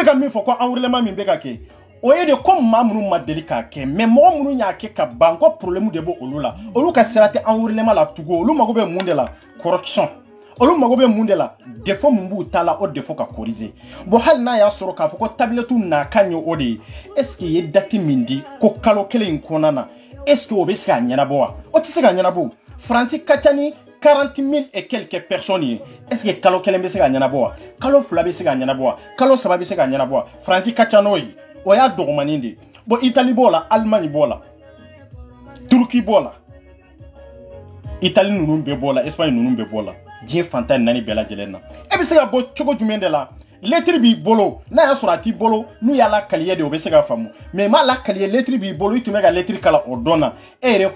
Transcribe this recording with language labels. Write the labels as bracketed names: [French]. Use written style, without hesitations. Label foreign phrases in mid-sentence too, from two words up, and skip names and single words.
[Bambara] ka min fɔ ko enrôlement min bɛ ka kɛ o ye de ko maa minnu ma deli k'a kɛ mais mɔgɔ minnu y'a kɛ ka ban ko problème de b'o olu la olu ka sira tɛ enrôlement la tugun olu mago bɛ mun de la correction olu mago bɛ mun de la défaut mun b'u ta la o défaut ka corriger bon hali n'a y'a sɔrɔ k'a fɔ ko tablette n'a kan ye o de ye [French] est ce que [Bambara] i ye date min di ko kalo kelen in kɔnɔna na [French] est ce que [Bambara] o bɛ se ka ɲɛnabɔ wa o tɛ se ka ɲɛnabɔ Faransi ka ca ni 40 000 [French] et quelques personnes est ce que [Bambara] kalo kelen bɛ se ka ɲɛnabɔ wa kalo fila bɛ se ka ɲɛnabɔ wa kalo saba bɛ se ka ɲɛnabɔ wa Faransi ka ca n'o ye o y'a dɔgɔmanin de bon Italie b'o la Allemagne b'o la Turquie b'o la Italie ninnu bɛɛ b'o la Espagne ninnu bɛɛ b'o la diɲɛ fantan naani bɛɛ lajɛlen na e bɛ se ka bɔ cogo jumɛn de la lettre b'i bolo n'a y'a sɔrɔ a t'i bolo n'u y'a lakaliye de o bɛ se ka faamu mais m'a lakaliye lettre b'i bolo i tun bɛ ka lettre kala o dɔn na e yɛrɛ